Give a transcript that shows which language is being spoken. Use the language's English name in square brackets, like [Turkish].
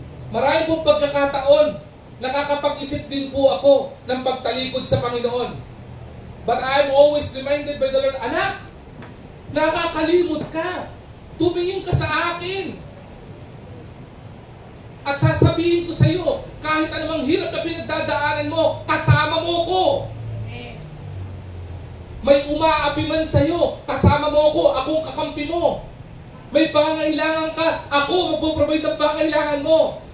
[Filipino] Marami pong pagkakataon, nakakapag-isip din po ako ng pagtalikod sa Panginoon. [English] But I'm always reminded by the Lord, [Filipino] anak, nakakalimot ka. Tumingin ka sa akin. At sasabihin ko sa iyo, kahit anumang hirap na pinagdadaanan mo, kasama mo ko. May umaapi man sa iyo, kasama mo ko, akong kakampi mo. May pangangailangan ka, ako magpo-provide ng pangangailangan mo.